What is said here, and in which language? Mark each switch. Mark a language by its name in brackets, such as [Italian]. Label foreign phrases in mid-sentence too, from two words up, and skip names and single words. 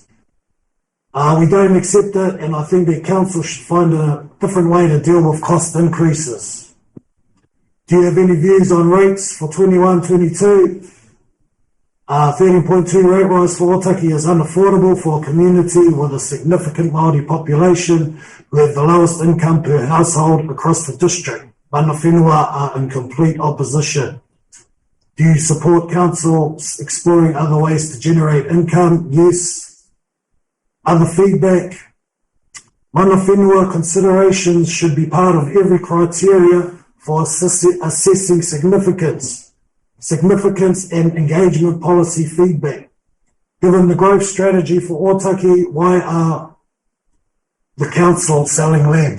[English] We don't accept it, and I think the council should find a different way to deal with cost increases. Do you have any views on rates for 21-22? 13.2 rate rise for Otaki is unaffordable for a community with a significant Māori population who have the lowest income per household across the district. [Māori] Mana whenua [English] are in complete opposition. Do you support council exploring other ways to generate income? Yes. Other feedback. [Māori] Mana whenua [English] considerations should be part of every criteria for assessing significance and engagement policy feedback. Given the growth strategy for Otaki, why are the council selling land?